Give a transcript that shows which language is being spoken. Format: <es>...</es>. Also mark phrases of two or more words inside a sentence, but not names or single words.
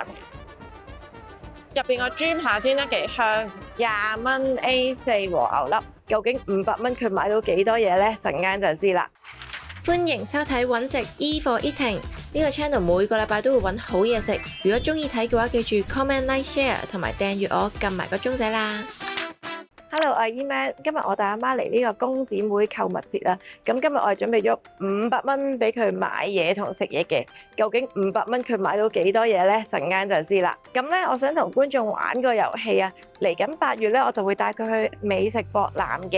<yue>入邊個豬扒煎得幾香，20蚊 A4 和牛粒，究竟500蚊佢買到幾多嘢呢？陣間就知啦。歡迎收睇揾食</yue> <en>E for Eating</en> <yue>呢個 channel，每個禮拜都會揾好嘢食。如果中意睇嘅話，記住</yue> <en>comment、like、share</en> <yue>同埋訂閱我，撳埋個鐘仔啦。Hello， 我係 Eman， 今日我帶阿媽嚟呢個公姊妹購物節啦。咁今日我係準備咗500蚊俾佢買嘢同食嘢嘅。究竟500蚊佢買到幾多嘢呢？陣間就知啦。咁咧，我想同觀眾玩個遊戲啊。嚟緊8月咧，我就會帶佢去美食博覽嘅。</yue>